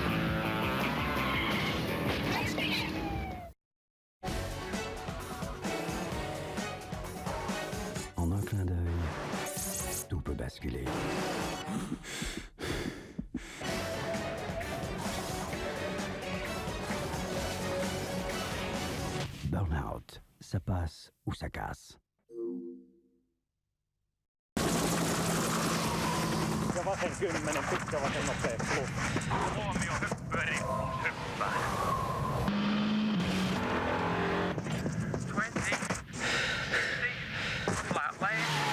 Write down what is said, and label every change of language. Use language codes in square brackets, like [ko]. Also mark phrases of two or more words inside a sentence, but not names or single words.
[fr] En un clin d'œil, tout peut basculer. Burnout, ça passe ou ça casse. [fi] Ja vasen 10 pitkä vasen nopea plus. Huomio hyppyri, hyppää. 20, 60, [en] flat lane.